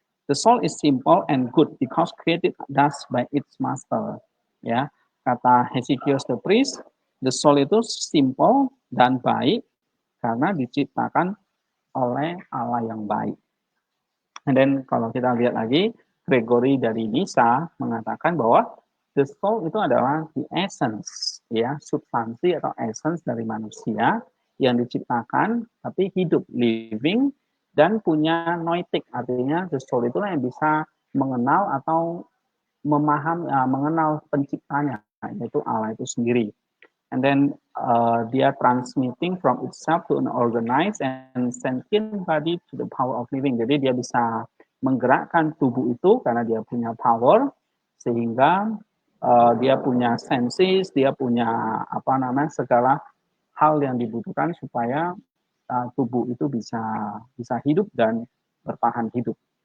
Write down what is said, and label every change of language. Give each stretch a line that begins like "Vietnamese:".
English: The soul is simple and good because created thus by its master.
Indonesian: Ya, kata Hesychius
English: the priest, the soul
Indonesian: itu simple dan baik karena diciptakan oleh Allah yang baik. And then kalau kita lihat lagi, Gregory dari Nyssa mengatakan bahwa the soul itu adalah
English: the essence,
Indonesian: ya, substansi atau essence dari manusia yang diciptakan tapi hidup, living, dan punya noetic, artinya the soul itulah yang bisa mengenal atau mengenal penciptanya, yaitu Allah itu sendiri.
English: And then dia transmitting from itself to an organized and sentient body to the power of living.
Indonesian: Jadi dia bisa menggerakkan tubuh itu karena dia punya power, sehingga dia punya senses, dia punya segala hal yang dibutuhkan supaya tubuh itu bisa hidup dan bertahan hidup.